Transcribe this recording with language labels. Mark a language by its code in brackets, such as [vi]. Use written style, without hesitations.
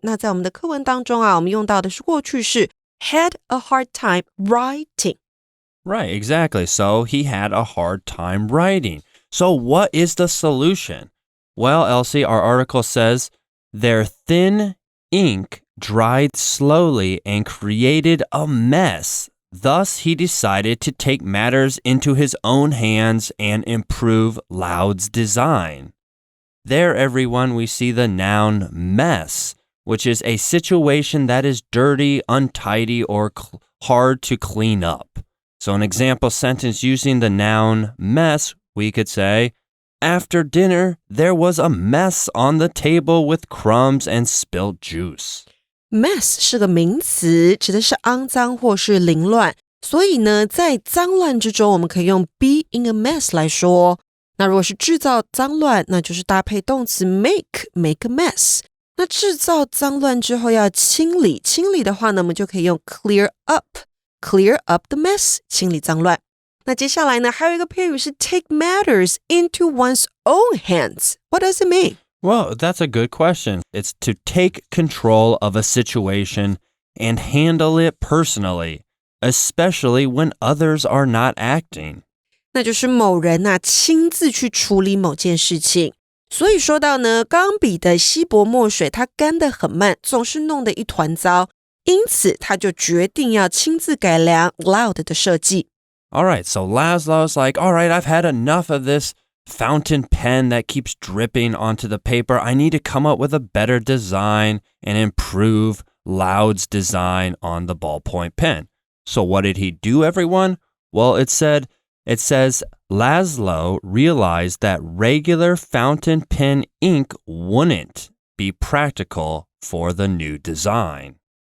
[zh] 那在我们的课文当中我们用到的是过去式 [en] had a hard time writing. Right, exactly. So he had a hard time writing. So what is the solution? Well, Elsie, our article says their thin ink dried slowly and created a mess Thus, he decided to take matters into his own hands and improve Loud's design. There, everyone, we see the noun mess, which is a situation that is dirty, untidy, or hard to clean up. So an example sentence using the noun mess, we could say, After dinner, there was a mess on the table with crumbs and spilt juice. [zh] Mess 是个名词，指的是肮脏或是凌乱。所以呢，在脏乱之中，我们可以用 [en] be in a mess [zh] 来说。那如果是制造脏乱，那就是搭配动词 [en] make a mess。 [zh] 那制造脏乱之后要清理，清理的话呢，我们就可以用 [en] clear up the mess， [zh] 清理脏乱。那接下来呢，还有一个片语是 [en] take matters into one's own hands. What does it mean? Well, that's a good question. It's to take control of a situation and handle it personally, especially when others are not acting. [zh] 那就是某人亲自去处理某件事情。所以说到呢，钢笔的稀薄墨水它干得很慢，总是弄得一团糟，因此他就决定要亲自改良 Loud 的设计。 [en] All right, so Laszlo's like, all right, I've had enough of this fountain pen that keeps dripping onto the paper. I need to come up with a better design and improve Loud's design on the ballpoint pen. So what did he do, everyone? Well, it says Laszlo realized that regular fountain pen ink wouldn't be practical for the new design.